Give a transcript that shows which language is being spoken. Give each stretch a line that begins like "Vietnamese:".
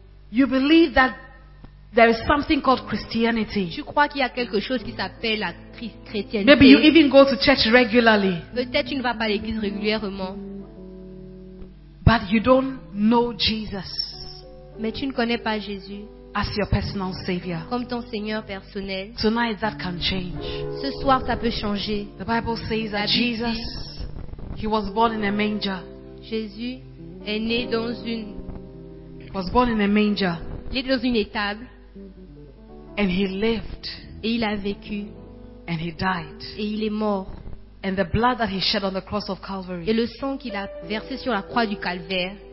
English: You believe that There is something called Christianity.
French: Tu crois qu'il y a quelque chose qui s'appelle la chrétienté.
English: Maybe you even go to church regularly.
French: Peut-être tu ne vas pas à l'église régulièrement.
English: But you don't know Jesus.
French: Mais tu ne connais pas Jésus.
English: As your personal savior.
French: Comme ton Seigneur personnel.
English: Tonight that can change.
French: Ce soir ça peut changer.
English: The Bible says that Jesus, he was born in a manger.
French: Jésus est né dans une.
English: Was born in a manger.
French: Il est dans une étable.
English: And he lived.
French: Et il a vécu.
English: And he died.
French: Et il est mort.
English: And the blood that he shed on the cross of Calvary.
French: Et le sang qu'il a versé sur la croix du calvaire.